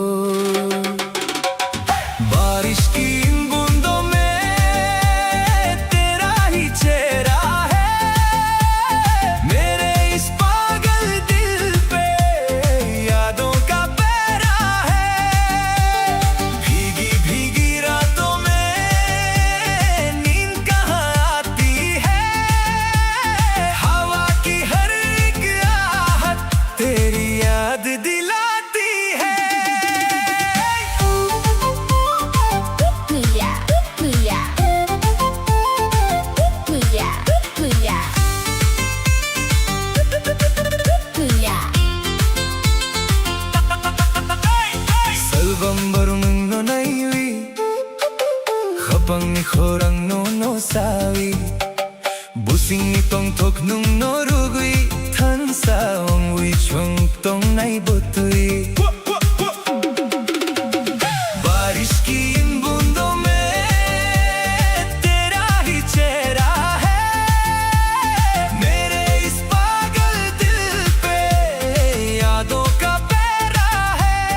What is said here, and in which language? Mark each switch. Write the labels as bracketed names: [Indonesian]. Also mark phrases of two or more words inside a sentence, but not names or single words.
[Hindi] बारिश की इन बूंदों में तेरा ही चेहरा है मेरे इस पागल दिल पे यादों का पहरा है भीगी भीगी रातों में नींद कहाँ आती है हवा की हर एक आहट तेरी याद दिलाती है [Kok Borok] Salbambarung no naiwi Khapang ni khorang no no sawi Busing ni tong tok nung no rugui Than sa ong wi chung tong nai butui [Hindi] बारिश की इन बूंदों में तेरा ही चेहरा है मेरे इस पागल दिल पे यादों का पहरा है